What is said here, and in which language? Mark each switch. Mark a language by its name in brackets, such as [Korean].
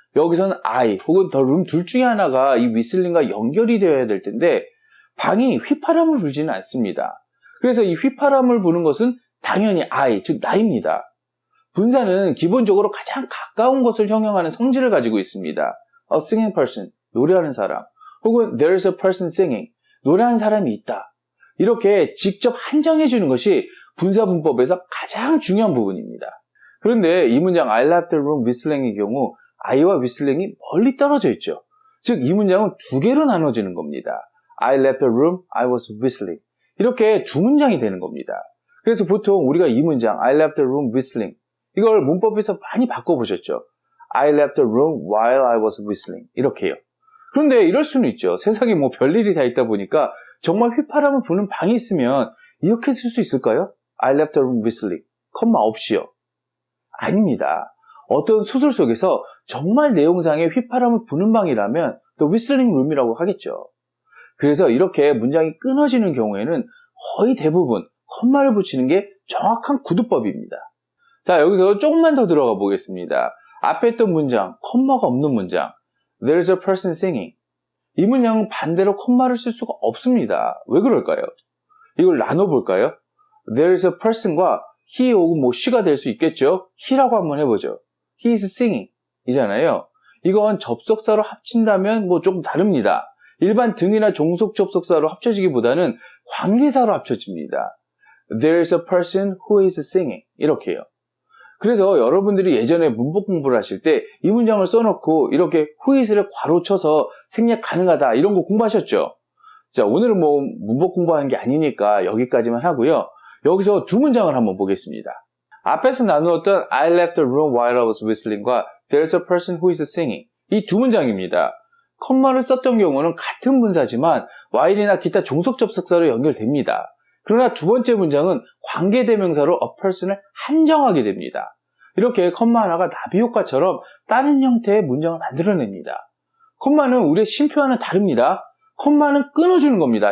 [Korean] 여기서는 I 혹은 the room 둘 중에 하나가 이 whistling과 연결이 되어야 될 텐데 방이 휘파람을 불지는 않습니다. 그래서 이 휘파람을 부는 것은 당연히 I, 즉 나입니다. 분사는 기본적으로 가장 가까운 것을 형용하는 성질을 가지고 있습니다. [English] A singing person, [Korean] 노래하는 사람, 혹은 [English] there's a person singing, [Korean] 노래하는 사람이 있다. 이렇게 직접 한정해 주는 것이 분사분법에서 가장 중요한 부분입니다. 그런데 이 문장 [English] I left the room whistling [Korean] 의 경우 I와 whistling이 멀리 떨어져 있죠. 즉 이 문장은 두 개로 나눠지는 겁니다. [English] I left the room, I was whistling. [Korean] 이렇게 두 문장이 되는 겁니다. 그래서 보통 우리가 이 문장 [English] I left the room whistling [Korean] 이걸 문법에서 많이 바꿔보셨죠. [English] I left the room while I was whistling [Korean] 이렇게요. 그런데 이럴 수는 있죠. 세상에 별일이 다 있다 보니까 정말 휘파람을 부는 방이 있으면 이렇게 쓸 수 있을까요? [English] I left the room whistling [Korean] 컴마 없이요. 아닙니다. 어떤 소설 속에서 정말 내용상에 휘파람을 부는 방이라면 The Whistling Room이라고 하겠죠. 그래서 이렇게 문장이 끊어지는 경우에는 거의 대부분 컴마를 붙이는 게 정확한 구두법입니다. 자, 여기서 조금만 더 들어가 보겠습니다. 앞에 했던 문장, 컴마가 없는 문장 [English] There's a person singing [Korean] 이 문장은 반대로 컴마를 쓸 수가 없습니다. 왜 그럴까요? 이걸 나눠볼까요? [English] There's a person [Korean] 과 he 혹은 she가 될 수 있겠죠? he라고 한번 해보죠. [English] He is singing [Korean] 이잖아요. 이건 접속사로 합친다면 조금 다릅니다. 일반 등이나 종속 접속사로 합쳐지기보다는 관계사로 합쳐집니다. [English] There's a person who is singing [Korean] 이렇게요. 그래서 여러분들이 예전에 문법 공부를 하실 때 이 문장을 써놓고 이렇게 who is를 괄호 쳐서 생략 가능하다 이런 거 공부하셨죠? 자, 오늘은 문법 공부하는 게 아니니까 여기까지만 하고요. 여기서 두 문장을 한번 보겠습니다. 앞에서 나누었던 [English] I left the room while I was whistling [Korean] 과 [English] There's a person who is singing [Korean] 이 두 문장입니다. 컴마를 썼던 경우는 같은 분사지만 while이나 기타 종속 접속사로 연결됩니다. 그러나 두 번째 문장은 관계대명사로 a person을 한정하게 됩니다. 이렇게 컴마 하나가 나비 효과처럼 다른 형태의 문장을 만들어냅니다. 컴마는 우리의 쉼표와는 다릅니다. 컴마는 끊어주는 겁니다.